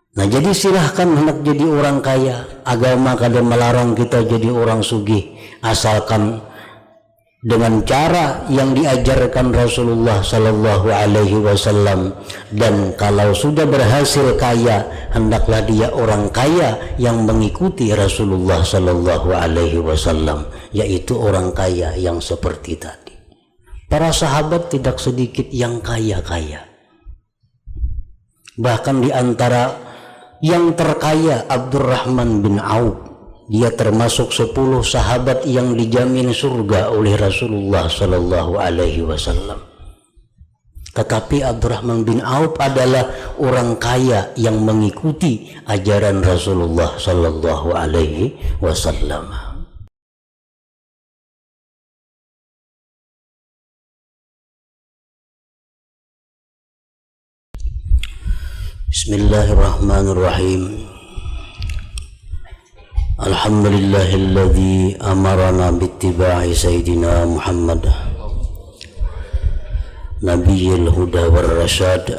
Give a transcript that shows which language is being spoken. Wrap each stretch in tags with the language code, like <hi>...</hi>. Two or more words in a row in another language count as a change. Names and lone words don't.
<id>jadi silahkan hendak jadi orang kaya. Agama kada melarang kita jadi orang sugih, asalkan dengan cara yang diajarkan Rasulullah</id> <ar>صلى الله عليه وسلم.</ar> <id>Dan kalau sudah berhasil kaya, hendaklah dia orang kaya yang mengikuti Rasulullah</id> <ar>صلى الله عليه وسلم,</ar> <id>yaitu orang kaya yang seperti tadi. Para sahabat tidak sedikit yang kaya-kaya. Bahkan di antara yang terkaya Abdurrahman bin Auf, dia termasuk 10 sahabat yang dijamin surga oleh Rasulullah</id> <ar>صلى الله عليه وسلم.</ar> <id>Tetapi Abdurrahman bin Auf adalah orang kaya yang mengikuti ajaran Rasulullah</id> <ar>صلى الله عليه وسلم. بسم الله الرحمن الرحيم. الحمد لله الذي أمرنا باتباع سيدنا محمد نبي الهدى والرشاد.</ar>